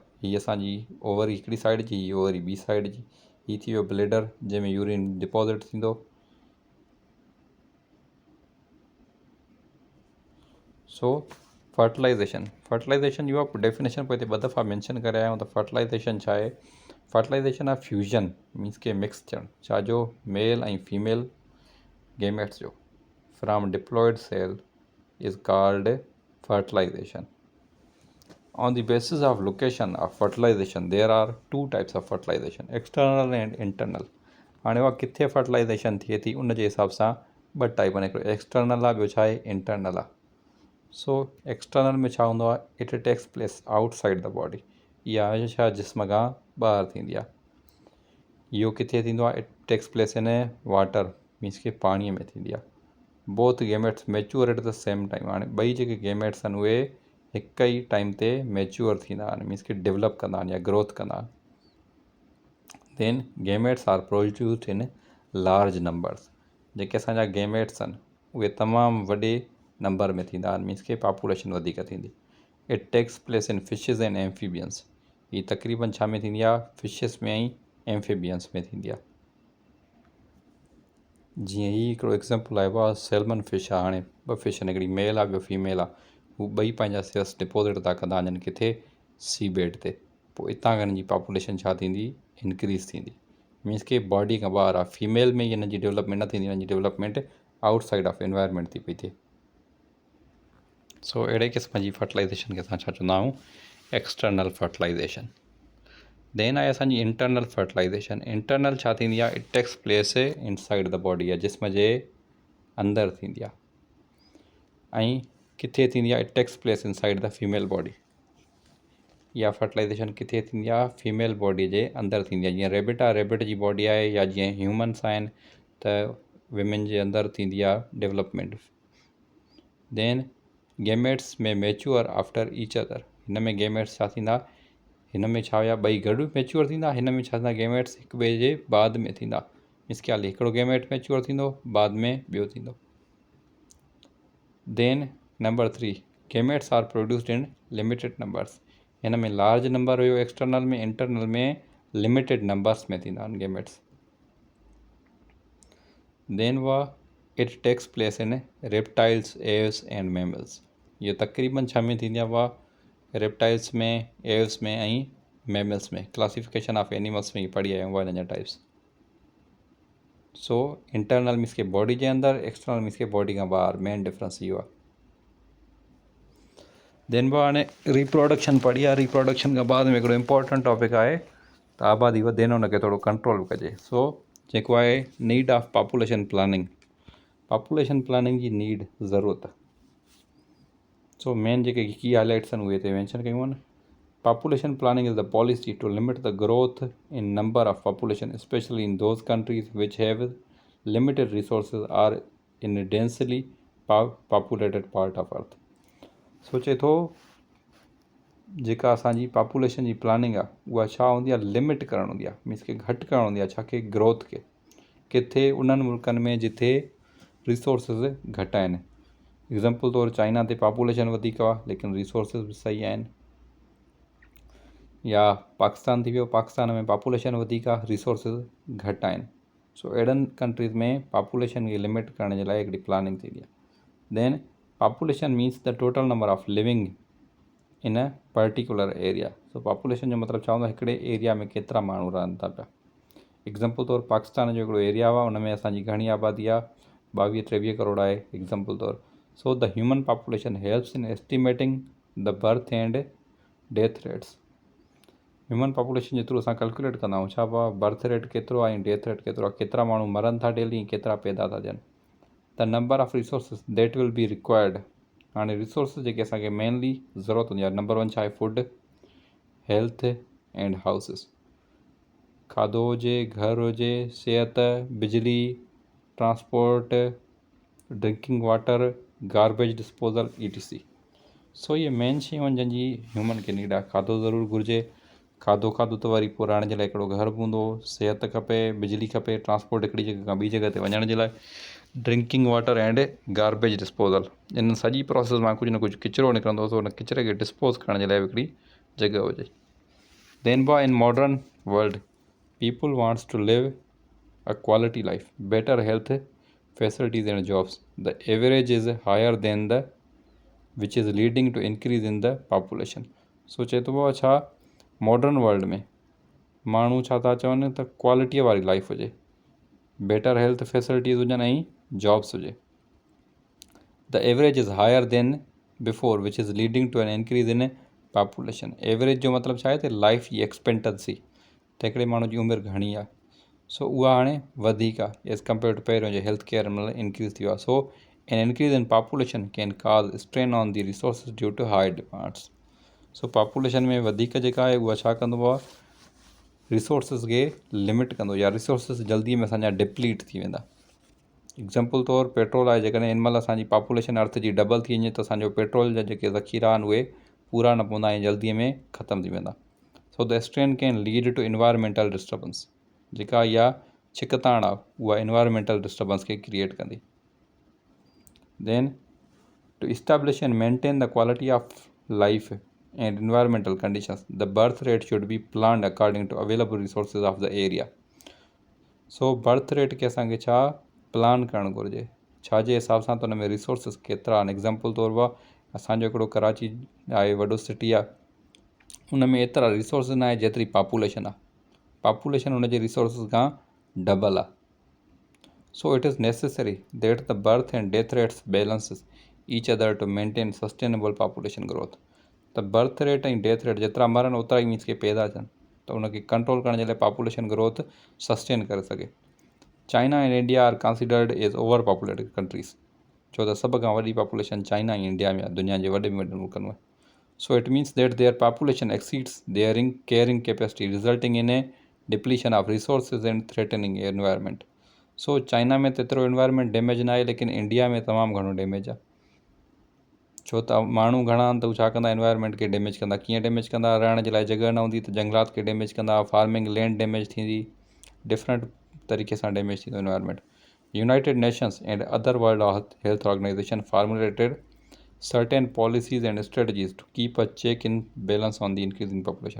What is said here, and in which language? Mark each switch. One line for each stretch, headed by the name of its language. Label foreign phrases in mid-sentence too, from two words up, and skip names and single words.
Sindhi: हीअ असांजी ओवरी हिकिड़ी साइड जी, हीअ ओवरी ॿी साइड जी, हीअ थी वियो ब्लेडर जंहिंमें
English: urine deposit
Sindhi: थींदो। सो फर्टिलाइज़ेशन इहो डेफिनेशन पोइ हिते 2 दफ़ा मैंशन करे आहियूं, त फर्टिलाइज़ेशन छा आहे, फर्टिलाइज़ेशन आहे फ्यूजन, मीन्स के मिक्स थियणु, छा जो, मेल ऐं
English: female gametes
Sindhi: जो
English: from diploid cell is called fertilization. On the basis of location of fertilization, there are 2 types of fertilization, external and internal.
Sindhi: हाणे उहा किथे फर्टिलाइज़ेशन थिए थी उन जे हिसाब सां 2 टाइप आहिनि, हिकिड़ो एक्सटर्नल आहे, ॿियो छा आहे, इंटरनल आहे। सो एक्सटर्नल में छा हूंदो आहे,
English: It takes place outside the body,
Sindhi: इहा छा जिस्म खां ॿाहिरि थींदी आहे। इहो किथे थींदो आहे?
English: It takes place in water, means
Sindhi: के पाणीअ में थींदी आहे।
English: Both gametes mature at the same time.
Sindhi: हाणे ॿई जेके गेमेट्स आहिनि उहे हिक ई टाइम ते मैच्योर थींदा आहिनि, मीन्स के डेवलप कंदा आहिनि या ग्रोथ कंदा आहिनि।
English: Then gametes are produced in large numbers.
Sindhi: जेके असांजा गेमेट्स आहिनि उहे तमामु वॾे नंबर में थींदा आहिनि, मीन्स के पॉपुलेशन वधीक थींदी।
English: It takes place in fishes and amphibians.
Sindhi: हीअ तक़रीबन छा में थींदी आहे? फिशिस में ऐं एम्फीबियंस में थींदी आहे। जीअं ही हिकिड़ो एग्ज़ाम्पल आयो आहे,
English: salmon fish
Sindhi: आहे। हाणे ॿ फिश आहिनि, हिकिड़ी मेल आहे ॿियो फीमेल आहे। हू ॿई पंहिंजा
English: cells deposit
Sindhi: था कंदा वञनि किथे?
English: sea bed ते।
Sindhi: पोइ हितां खां हिननि जी पॉपुलेशन छा थींदी? इंक्रीज़ थींदी। मीन्स के बॉडी खां ॿाहिरि आहे। फीमेल में हिननि जी डेवलपमेंट न थींदी, हिननि जी डेवलपमेंट
English: outside of environment
Sindhi: थी पई थिए। सो अहिड़े क़िस्म जी फर्टिलाइज़ेशन खे असां छा चवंदा आहियूं?
English: External fertilization. Then
Sindhi: आहे असांजी
English: internal fertilization.
Sindhi: इंटरनल छा थींदी आहे?
English: It takes place inside the body,
Sindhi: या जिस्म जे अंदरि थींदी आहे। ऐं किथे थींदी आहे?
English: It takes place inside the female body.
Sindhi: इहा फर्टिलाइज़ेशन किथे थींदी आहे? फीमेल बॉडी जे अंदरि थींदी आहे। जीअं रेबिट आहे, रेबिट जी बॉडी आहे, या जीअं ह्यूमन्स आहिनि त विमेन जे अंदरि थींदी आहे डेवलपमेंट।
English: Then gametes are mature after each other.
Sindhi: हिन में गेमेट्स छा थींदा? हिन में छा हुया? ॿई गॾु मैच्योर थींदा। हिन में छा थींदा? गेमेट्स हिक ॿिए जे बाद में थींदा। मीन्स के हाली हिकिड़ो गेमेट मैच्योर थींदो, बाद में ॿियो थींदो।
English: Then number 3, gametes are produced in limited numbers.
Sindhi: हिन में
English: large number
Sindhi: हुयो एक्सटर्नल में, इंटरनल में
English: limited numbers
Sindhi: में थींदा आहिनि गेमेट्स।
English: Then it takes place in reptiles, aves and mammals.
Sindhi: इहो तक़रीबन छा में थींदी आहे? रेप्टाइल्स में, एव्स में ऐं मैमल्स में।
English: classification of animals
Sindhi: में ही पढ़ी आया आहियूं हिन जा टाइप्स। सो इंटरनल मीन्स के बॉडी जे अंदरि, एक्सटर्नल मीन्स के बॉडी खां ॿाहिरि।
English: main difference
Sindhi: इहो आहे। देन हाणे रिप्रोडक्शन पढ़ी आहे। रिप्रोडक्शन खां बाद में हिकिड़ो
English: important topic
Sindhi: आहे त आबादी वधे न, हुनखे थोरो कंट्रोल कजे।
English: सो
Sindhi: जेको आहे
English: need of population planning. population planning जी नीड, ज़रूरत।
Sindhi: सो मेन जेके की हाईलाइट्स आहिनि उहे हिते मैंशन कयूं आहिनि।
English: Population planning is the policy to limit the growth in number of population, specially in those countries which have limited resources or in densely populated part of earth.
Sindhi: सोचे थो जेका असांजी पॉपुलेशन जी प्लानिंग आहे उहा छा हूंदी आहे? लिमिट करणु हूंदी आहे, मीन्स के घटि करणु हूंदी आहे। छा के? ग्रोथ खे। किथे? उन्हनि मुल्कनि में जिथे रिसोर्सिस घटि आहिनि। एग्ज़ाम्पल तौरु चाइना ते पॉपुलेशन वधीक आहे लेकिन रिसोर्सिस बि सही आहिनि। या पाकिस्तान थी वियो, पाकिस्तान में पॉपुलेशन वधीक आहे, रिसोर्सिस घटि आहिनि। सो अहिड़नि कंट्रीज़ में पॉपुलेशन खे लिमिट करण जे लाइ हिकिड़ी प्लानिंग थींदी आहे।
English: Then population means the total number of living in a particular area.
Sindhi: सो पॉपुलेशन जो मतिलबु छा हूंदो आहे? हिकिड़े एरिया में केतिरा माण्हू रहनि था पिया। एग्ज़ाम्पल तौरु पाकिस्तान जो हिकिड़ो एरिया आहे, उन में असांजी घणी आबादी आहे? 22-23 करोड़ आहे एग्ज़ाम्पल तौरु।
English: So the human population helps in estimating the birth and death rates. human population
Sindhi: जेतिरो असां कैलकुलेट कंदा आहियूं, छा
English: birth rate
Sindhi: केतिरो आहे ऐं
English: death rate
Sindhi: केतिरो आहे, केतिरा माण्हू मरनि था डेली, केतिरा पैदा था थियनि।
English: The number of resources that will be required.
Sindhi: हाणे रिसोर्सिस जेके असांखे मेनली ज़रूरत हूंदी आहे, नंबर 1 छा आहे?
English: Food, health and houses.
Sindhi: खाधो हुजे, घर हुजे, सिहत, बिजली, ट्रांसपोर्ट,
English: Drinking water, garbage disposal, ETC.
Sindhi: सो इहे मेन शयूं आहिनि जंहिंजी ह्यूमन खे नीड आहे। खाधो ज़रूरु घुरिजे, खाधो त वरी पोइ रहण जे लाइ हिकिड़ो घर बि हूंदो, सिहत खपे, बिजली खपे, ट्रांसपोर्ट हिकिड़ी जॻह खां ॿी जॻह ते वञण जे लाइ,
English: Drinking water and garbage disposal.
Sindhi: इन सॼी प्रोसेस मां कुझु न कुझु किचिरो निकिरंदो, सो हुन किचिरे खे डिस्पोज़ करण जे लाइ हिकिड़ी जॻह हुजे।
English: Then in modern world people wants to live a quality life, better health facilities and jobs. The average is higher then the which is leading to increase in the population.
Sindhi: सो चए थो छा?
English: modern world
Sindhi: में माण्हू छा था चवनि त क्वालिटीअ वारी लाइफ हुजे,
English: better health facilities
Sindhi: हुजनि ऐं जॉब्स हुजे।
English: The average is higher than before which is leading to an increase in population.
Sindhi: एवरेज जो मतिलबु छा आहे? त लाइफ जी एक्सपेक्टेंसी, त हिकिड़े माण्हू जी उमिरि घणी आहे, सो उहा हाणे वधीक आहे
English: as compare to
Sindhi: पहिरियों जो
English: health care
Sindhi: में इंक्रीज़ थी वियो आहे।
English: So an increase in population can cause strain on the resources due to high demands.
Sindhi: सो पॉपुलेशन में वधीक जेका आहे उहा छा कंदो आहे? रिसोर्सिस खे लिमिट कंदो या रिसोर्सिस जल्दी में असांजा डिप्लीट थी वेंदा। एग्ज़ाम्पल तौरु पेट्रोल आहे, जेकॾहिं हिन महिल असांजी पॉपुलेशन अर्थ जी डबल थी वञे त असांजो पेट्रोल जा जेके ज़ख़ीरा आहिनि उहे पूरा न पवंदा ऐं जल्दीअ में ख़तमु थी वेंदा।
English: So the strain can lead to environmental disturbance.
Sindhi: जेका इहा छिकताण आहे उहा
English: environmental disturbance
Sindhi: खे क्रिएट कंदी।
English: Then to establish and maintain the quality of life and environmental conditions, the birth rate should be planned according to available resources of the area.
Sindhi: सो
English: birth rate
Sindhi: खे असांखे छा प्लान करणु घुरिजे, छाजे हिसाब सां त हुन में रिसोर्सिस केतिरा आहिनि। एग्ज़ाम्पल तौरु असांजो हिकिड़ो कराची आहे, वॾो सिटी आहे, हुन में एतिरा रिसोर्सिस न आहे जेतिरी पॉपुलेशन आहे। पॉपुलेशन हुनजे रिसोर्सिस खां डबल आहे।
English: So it is necessary that the birth and death rates balances each other to maintain sustainable population growth.
Sindhi: त
English: birth rate
Sindhi: ऐं
English: death rate
Sindhi: जेतिरा मरनि ओतिरा ई मीन्स के पैदा थियनि, त उनखे कंट्रोल करण जे लाइ
English: population growth sustain
Sindhi: करे सघे।
English: China and India are considered as over populated countries,
Sindhi: छो त सभ खां वॾी पॉपुलेशन चाइना ऐं इंडिया में आहे, दुनिया जे वॾे में वॾे मुल्कनि में।
English: So it means that their population exceeds their carrying capacity resulting in a depletion of resources and threatening environment.
Sindhi: सो चाइना में त एतिरो
English: environment damage
Sindhi: न आहे, लेकिन इंडिया में तमामु घणो डैमेज आहे, छो त माण्हू घणा आहिनि त हू छा कंदा, एनवायरमेंट खे डैमेज कंदा। कीअं डैमेज कंदा, रहण जे लाइ जॻह न हूंदी त जंगलात खे डैमेज कंदा,
English: farming land damage
Sindhi: थींदी, डिफरेंट तरीक़े सां डैमेज थींदो एनवायरमेंट।
English: United Nations and other World Health Organization formulated certain policies and strategies to keep a check in balance on the increasing population.